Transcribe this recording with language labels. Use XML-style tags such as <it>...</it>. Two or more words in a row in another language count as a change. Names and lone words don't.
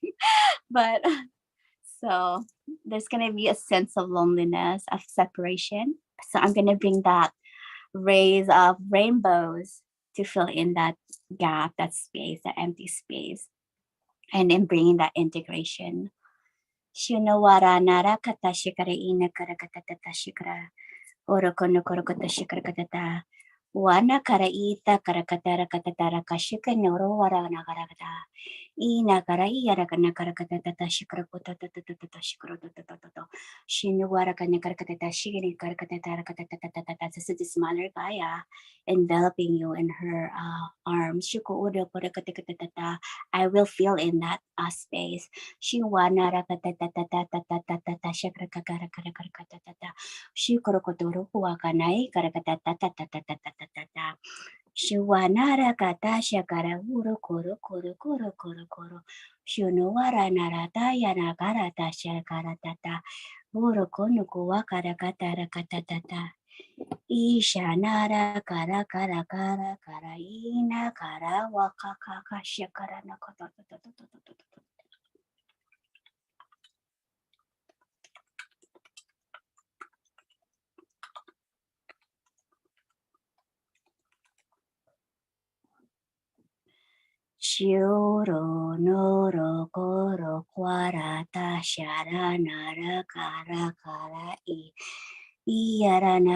<en>But so there's going to be a sense of loneliness, of separation. So I'm going to bring that rays of rainbows to fill in that gap, that space, that empty space, and then bringing that integration. Shunawara nara kata shikara ina kara kata tata shikara. Orokono korokota shikara kata. Wana kara ita kara katara katatara kashika noro wara nagaragata. Ina kara iyara kana kara katata shikara kota tata shikara tata. Shinuwara kana kara katata shigiri kara katata katata. This is the smaller Gaia enveloping you in her arms. Shuko uro kora katatata. I will feel in that space. Shiwana rakatata shikara kara kara katata. Shikoro kotoro huakanai kara katata. Shuwanara kata shakara uru kuru kuru kuru kuru kuru. Shunuwara narata yana karata shakara tata. Uru kunu kuwa kara katara katatata. Isha nara kara kara kara kara ina kara wakakaka shakara nakata. Shioro noro koro kwarata shara nara kara kara I iyarana</en>